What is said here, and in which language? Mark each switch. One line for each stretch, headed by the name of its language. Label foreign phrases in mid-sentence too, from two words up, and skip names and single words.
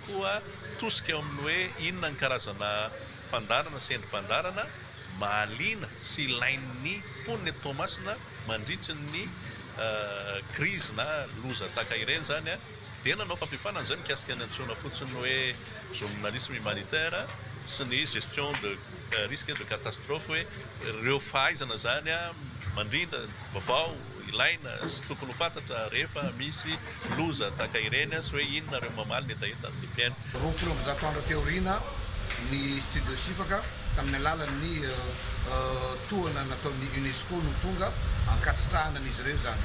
Malagasy: koa tosika eo amin'ny hoe inona ny karazana fandarana sy endrim-pandarana mahaliana sy ilain'ny mponina eto Tomasina mandritra ny crise na loza tahaka ireny zany dia nanao fampifanana zany mikasika ny antsoina fotsiny hoe
French: journalisme humanitaire
Malagasy: sy ny
French: gestion de risque de catastrophe
Malagasy: hoe ireo fahaizana zany mandrinda vaovao ilaina sy tokony ho fantatra rehefa misy loza tahaka ireny sy hoe inona ireo mamaly ny etaeta amin'ny mpiaino. Roapolo amby zato andro teoriana ny studio Sifaka tamin'ny alalan'ny tohana nataon'ny UNESCO no tonga ankasitrahana an'izy ireo zany.